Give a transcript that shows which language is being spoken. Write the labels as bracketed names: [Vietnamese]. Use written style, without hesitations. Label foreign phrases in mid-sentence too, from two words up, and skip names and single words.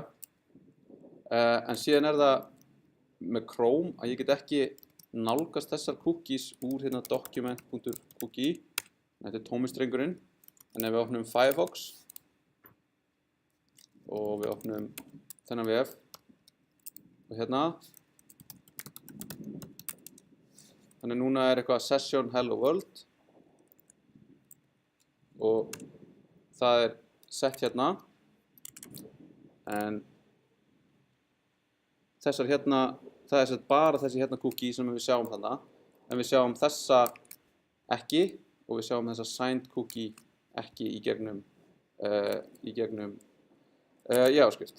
[Icelandic] En síðan það með Chrome að ég get ekki nálgast þessar cookies úr hérna document.cookie. Þetta tómi strengurinn. En ef við opnum Firefox og við opnum þennan vef og hérna, þannig núna eitthvað [English] session hello world [Icelandic] og það sett hérna, en þessar hérna, það sett bara þessi hérna cookie sem við sjáum þarna, en við sjáum þessa ekki og við sjáum þessa [English] signed cookie [Icelandic] ekki í gegnum JavaScript.